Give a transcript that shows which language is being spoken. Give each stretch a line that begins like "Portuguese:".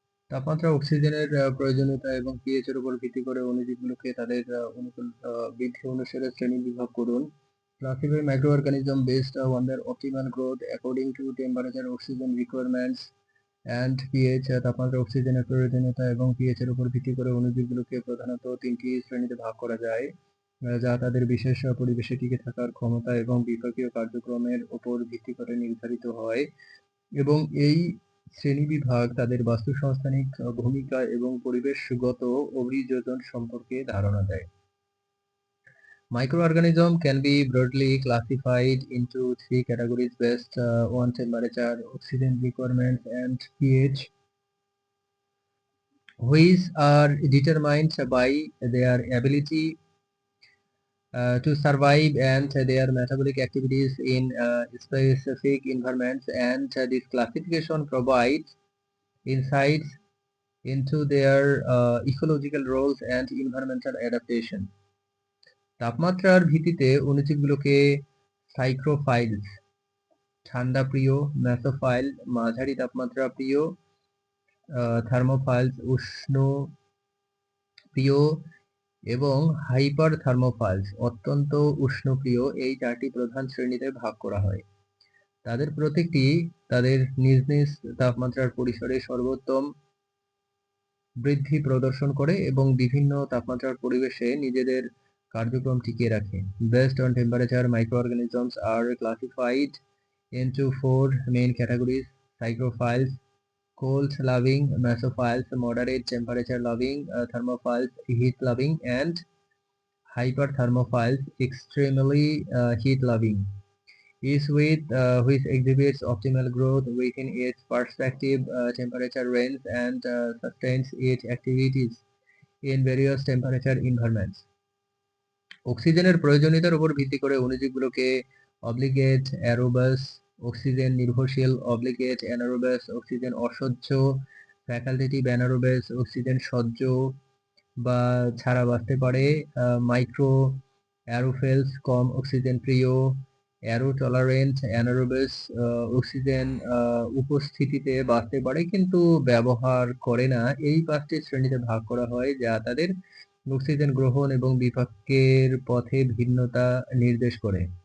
Bangla: তাপমাত্রা অক্সিজেনের প্রয়োজনীয়তা এবং pH এর উপর ভিত্তি করে অণুজীবগুলোকে তাদের অনুকূল বৃদ্ধি অনুসারে শ্রেণীবিভাগ করুন।
English: Classify microorganism based on their optimal growth according to temperature, oxygen requirements and pH.
Bangla: তাপমাত্রা অক্সিজেনের প্রয়োজনীয়তা এবং pH এর উপর ভিত্তি করে অণুজীবগুলোকে প্রধানত তিনটি শ্রেণীতে ভাগ করা যায়, যা তাদের বিশেষ পরিবেশে টিকে থাকার ক্ষমতা এবং বিপাকীয় কার্যক্রমের উপর ভিত্তি করে নির্ধারিত হয়, এবং এই শ্রেণীবিভাগ তাদের বাস্তুসংস্থানিক ভূমিকা এবং পরিবেশগত অভিযোজন সম্পর্কে ধারণা দেয়।
English: Microorganisms can be broadly classified into three categories based on temperature, oxygen requirements, and pH, which are determined by their ability to survive and their metabolic activities in specific environments, and this classification provides insights into their ecological roles and environmental adaptation.
Bangla: তাপমাত্রার ভিত্তিতে অণুজীবগুলোকে সাইক্রোফাইলস ঠান্ডা প্রিয়, mesophile মাঝারি তাপমাত্রা প্রিয়, thermophiles উষ্ণ প্রিয় এবং হাইপার থার্মোফাইলস অত্যন্ত উষ্ণপ্রিয়, এই চারটি প্রধান শ্রেণীতে ভাগ করা হয়। তাদের প্রত্যেকটি তাদের নিজ নিজ তাপমাত্রার পরিসরে সর্বোত্তম বৃদ্ধি প্রদর্শন করে এবং বিভিন্ন তাপমাত্রার পরিবেশে নিজেদের কার্যক্রম টিকিয়ে রাখে।
English: Based on temperature, microorganisms are classified into four main categories: psychrophiles, cold-loving, mesophiles, moderate temperature-loving, thermophiles, heat-loving, and hyperthermophiles, extremely heat-loving. Each with which exhibits optimal growth within its respective temperature range and sustains its activities in various temperature environments.
Bangla: অক্সিজেনের প্রয়োজনীয়তার উপর ভিত্তি করে অণুজীবগুলোকে obligate অ্যারোবাস, oxygen নির্ভরশীল obligate অ্যানারোবাস, oxygen অসহ্য facultative অ্যানারোবাস, oxygen সহ্য বা ছাড়া বাঁচতে পারে মাইক্রো অ্যারোফেলস, কম অক্সিজেন প্রিয়, অ্যারো টলারেন্ট অ্যানারোবাস, অক্সিজেন উপস্থিতিতে বাঁচতে পারে কিন্তু ব্যবহার করে না, এই পাঁচটি শ্রেণীতে ভাগ করা হয় যা তাদের অক্সিজেন গ্রহণ এবং বিপাকের পথে ভিন্নতা নির্দেশ করে।